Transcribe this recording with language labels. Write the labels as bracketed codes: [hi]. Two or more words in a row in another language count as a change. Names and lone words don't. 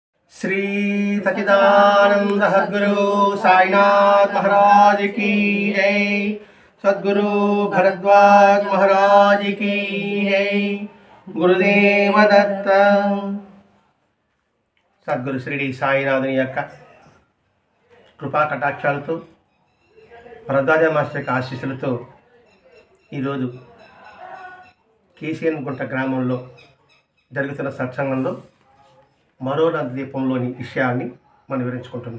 [hi] श्री सच्चिदानंद सद्गुरु साईनाथ महाराज की जय। सद्गुरु भरद्वाज महाराज की जय। [te] गुरुदेव दत्त। सद्गुरु श्री సాయినాథుని యొక్క కృపా కటాక్షాలతో భరద్వాజ మాస్టర్ యొక్క ఆశీస్సులతో ఈరోజు కేసీఎన్ గుంట గ్రామంలో జరుగుతున్న సత్సంగంలో మరో నందదీపంలోని విషయాన్ని మనం వివరించుకుంటున్నాం.